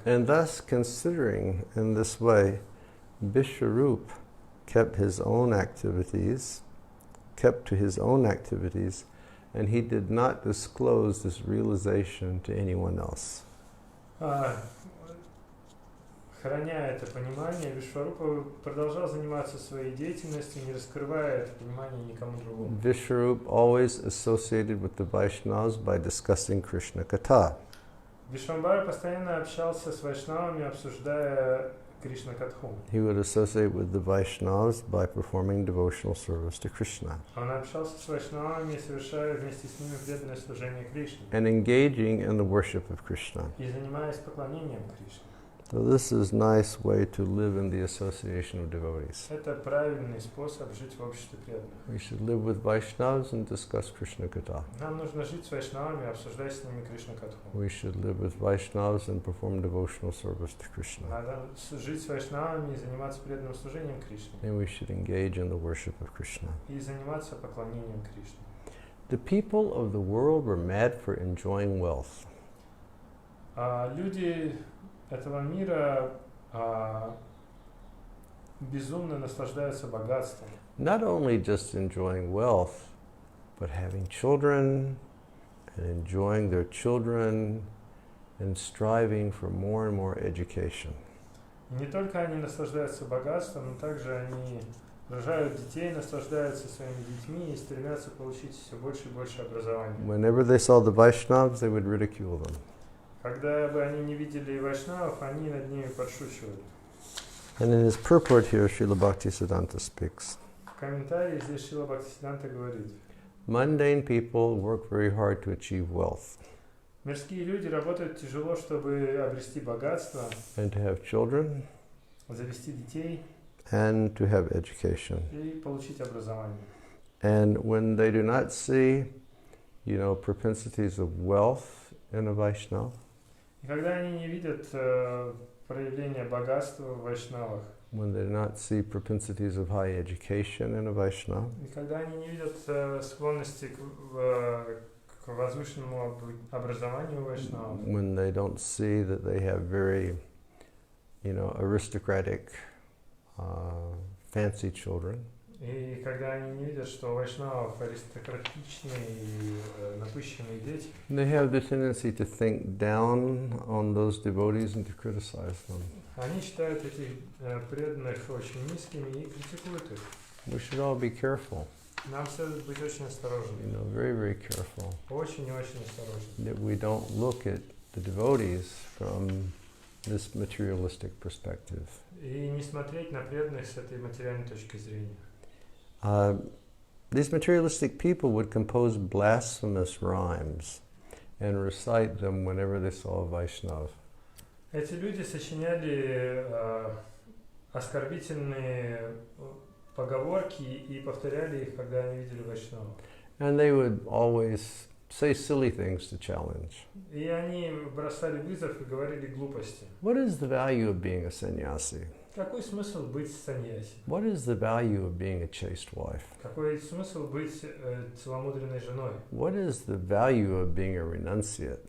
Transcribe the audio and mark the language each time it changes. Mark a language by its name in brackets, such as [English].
[English] And thus, considering in this way, Vishwarup kept to his own activities, and he did not disclose this realization to anyone else. [Russian] Храня это понимание, Вишварупа продолжал заниматься своей деятельностью, не раскрывая это понимание никому другому. [English] Vishwarup always associated with the Vaishnavas by discussing Krishna Katha. [Russian] Вишвамбара постоянно общался с вайшнавами, обсуждая Кришна Катху. [English] He would associate with the Vaishnavas by performing devotional service to Krishna. [Russian] Он общался с вайшнавами, совершая вместе с ними преданное служение Кришне. [English] And engaging in the worship of Krishna. [Russian] И занимаясь поклонением Кришне. [English] So this is a nice way to live in the association of devotees. [Russian] Это правильный способ жить в обществе преданных. [English] We should live with Vaishnavas and discuss Krishna Katha. [Russian] Нам нужно жить с вайшнавами, обсуждать с ними Кришна Катху. [English] We should live with Vaishnavas and perform devotional service to Krishna. [Russian] Надо жить с вайшнавами и заниматься преданным служением Кришне. [English] And we should engage in the worship of Krishna. [Russian] И заниматься поклонением Кришне. [English] The people of the world were mad for enjoying wealth. [Russian] Люди этого мира безумно наслаждаются богатством. [English] Not only just enjoying wealth, but having children and enjoying their children and striving for more and more education. [Russian] И не только они наслаждаются богатством, но также они рожают детей, наслаждаются своими детьми и стремятся получить все больше и больше образования. [English] Whenever they saw the Vaishnavas, they would ridicule them. [Russian] Когда бы они не видели вайшнавов, они над ними подшучивали. [English] And in his purport here, Srila Bhaktisiddhanta speaks. [Russian] В комментарии здесь Шрила Бхактисиддханта говорит: [English] Mundane people work very hard to achieve wealth. [Russian] Мирские люди работают тяжело, чтобы обрести богатство, [English] And to have children, [Russian] завести детей [English] and to have education. [Russian] и получить образование. [English] And when they do not see, propensities of wealth in a Vaishnava, [Russian] И когда они не видят проявления богатства в вайшнавах, [English] when they do not see propensities of high education in a Vaishnava, [Russian] и когда они не видят склонности к возвышенному образованию вайшнавов, [English] when they don't see that they have very, aristocratic, fancy children, [Russian] и когда они не видят, что у вайшнавов аристократичные и напыщенные дети, [English] they have the tendency to think down on those devotees and to criticize them. [Russian] они считают этих преданных очень низкими и критикуют их. [English] We should all be careful. [Russian] Нам следует быть очень осторожными. [English] Very, very careful. [Russian] Очень и очень осторожными. [English] That we don't look at the devotees from this materialistic perspective. [Russian] И не смотреть на преданных с этой материальной точки зрения. [English] These materialistic people would compose blasphemous rhymes and recite them whenever they saw a Vaishnava. [Russian] Эти люди сочиняли оскорбительные поговорки и повторяли их, когда они видели вайшнава. [English] And they would always say silly things to challenge. [Russian] И они бросали вызов и говорили глупости. [English] What is the value of being a sannyasi? [Russian] Какой смысл быть саньяси? [English] What is the value of being a chaste wife? [Russian] Какой смысл быть целомудренной женой? [English] What is the value of being a renunciate?